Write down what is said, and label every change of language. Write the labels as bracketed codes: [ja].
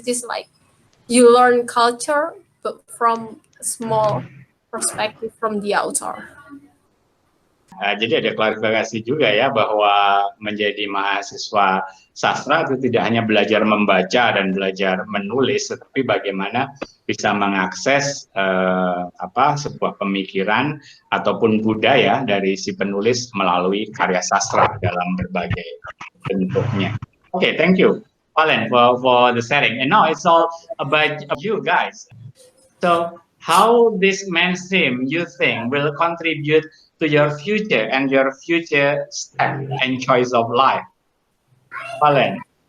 [en] It's just like you learn culture, but from a small perspective from the author. [id] Jadi ada klarifikasi juga ya bahwa menjadi mahasiswa sastra itu tidak hanya belajar membaca dan belajar menulis, tetapi bagaimana bisa mengakses sebuah pemikiran ataupun budaya dari si penulis melalui karya sastra dalam berbagai bentuknya. [en] Okay, thank you, Valent, for the sharing. And now it's all about you guys. So how this mainstream you think will contribute to your future and your future step and choice of life? Valent.